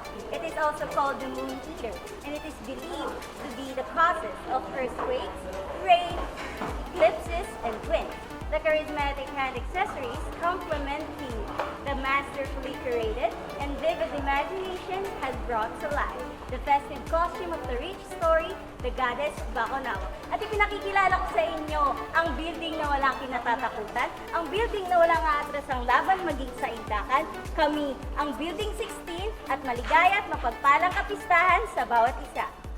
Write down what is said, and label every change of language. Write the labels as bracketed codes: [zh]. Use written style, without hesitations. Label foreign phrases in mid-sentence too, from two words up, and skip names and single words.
[en] It is also called the Moon Eater, and it is believed to be the causes of earthquakes, rain, eclipses, and winds. The charismatic hand accessories complement the masterfully curated and vivid imagination has brought to life the festive costume of the rich story, the goddess Baconawa. [tl] At ipinakikilala ko sa inyo ang building na walang kinatatakutan, ang building na walang aatrasang laban maging sa indakan. Kami ang Building 16 at maligaya at mapagpalang kapistahan sa bawat isa.